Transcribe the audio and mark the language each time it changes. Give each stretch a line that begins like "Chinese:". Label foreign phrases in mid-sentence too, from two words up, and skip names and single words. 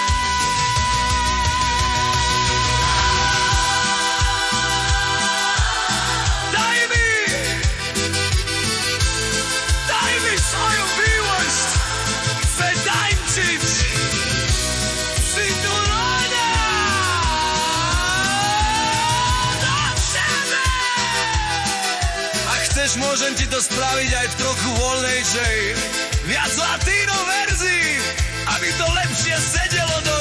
Polish: Daj mi swoją miłość, chcę tańczyć przytulona do ciebie.
Slovak: A chceš, môžem ti to spraviť aj v trochu voľnejšej, viac latino verzii, aby to lepšie sedelo.